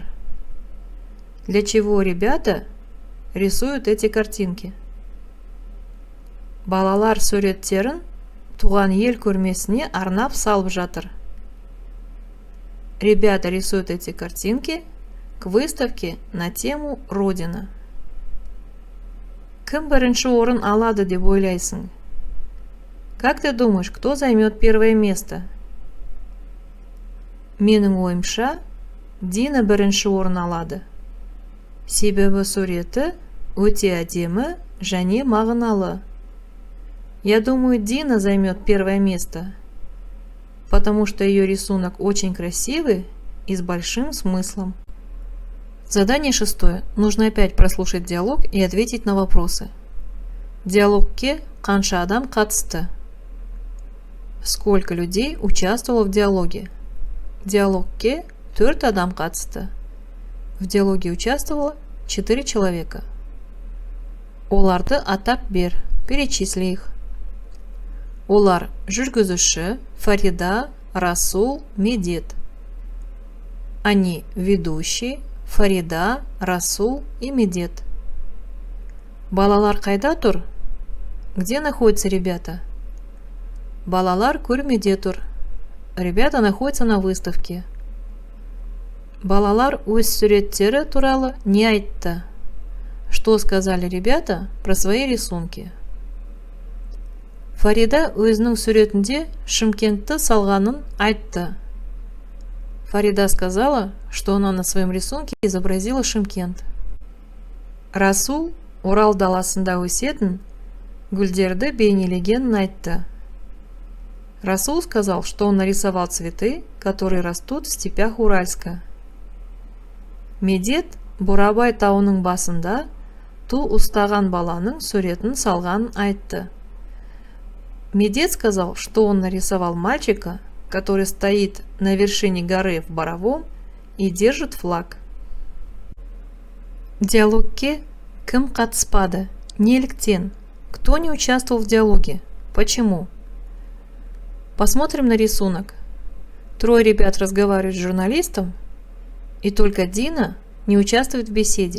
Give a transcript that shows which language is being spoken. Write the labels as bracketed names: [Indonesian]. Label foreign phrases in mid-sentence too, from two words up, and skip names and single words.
[Russian] Для чего ребята рисуют эти картинки? [Kazakh] Балалар суреттерін туған ел көрмесіне арнап салып жатыр. [Russian] Ребята рисуют эти картинки к выставке на тему Родина. [Kazakh] Кім бірінші орын алады деп ойлайсың? [Russian] Как ты думаешь, кто займет первое место? [Kazakh] Менің ойымша, Дина бірінші орын алады. Себебі суреті өте әдемі және мағыналы. [Russian] Я думаю, Дина займет первое место, потому что ее рисунок очень красивый и с большим смыслом. Задание 6. Нужно опять прослушать диалог и ответить на вопросы. [Kazakh] Диалогке қанша адам қатысты? [Russian] Сколько людей участвовало в диалоге? [Kazakh] Диалогке 4 адам қатысты. [Russian] В диалоге участвовало 4 человека. [Kazakh] Оларды атап бер, [Russian] перечисли их. [Kazakh] Олар жүргізуші, Фарида, Расул, Медет. [Russian] Они ведущий, Фарида, Расул и Медет. [Kazakh] Балалар қайда тұр? [Russian] Где находятся ребята? [Kazakh] Балалар көрмеде тұр. [Russian] Ребята находятся на выставке. [Kazakh] Балалар өз суреттері туралы не айтты? [Russian] Что сказали ребята про свои рисунки? [Kazakh] Фарида өзінің суретінде Шымкентті салғанын айтты. [Russian] Фарида сказала, что она на своем рисунке изобразила Шымкент. [Kazakh] Расул Орал даласында өсетін гүлдерді бейнелегенін айтты. [Russian] Расул сказал, что он нарисовал цветы, которые растут в степях Уральска. [Kazakh] Медет Бурабай тауының басында ту ұстаған баланың суретін салғанын айтты. [Russian] Медет сказал, что он нарисовал мальчика, который стоит на вершине горы в Боровом и держит флаг. [Kazakh] Диалогке кім қатыспады? Неліктен? [Russian] Кто не участвовал в диалоге? Почему? Посмотрим на рисунок. 3 ребят разговаривают с журналистом, и только Дина не участвует в беседе.